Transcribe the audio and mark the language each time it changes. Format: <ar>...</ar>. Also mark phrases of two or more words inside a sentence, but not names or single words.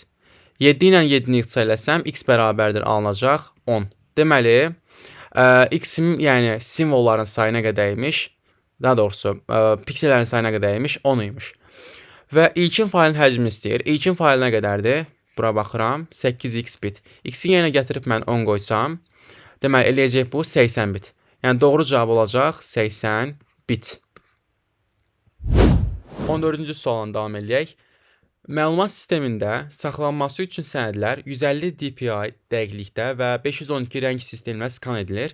<az>7 ilə 7-ni ixtisar eləsəm x bərabərdir alınacaq 10. Deməli x-in yəni simvolların sayına qədərmiş, daha doğrusu piksellərin sayına qədərmiş 10 imiş. Və ilkin faylın həcmini istəyir. İlkin fayl nə qədərdir? Bura baxıram 8x bit. X-i yenə gətirib mən 10 qoysam, deməli eləyəcək bu 80 bit. Yəni doğru cavab olacaq 80 bit. 14-cü sualdan davam edək. Məlumat sistemində saxlanması üçün sənədlər 150 dpi dəqiqlikdə və 512 rəng sisteminə skan edilir.</az>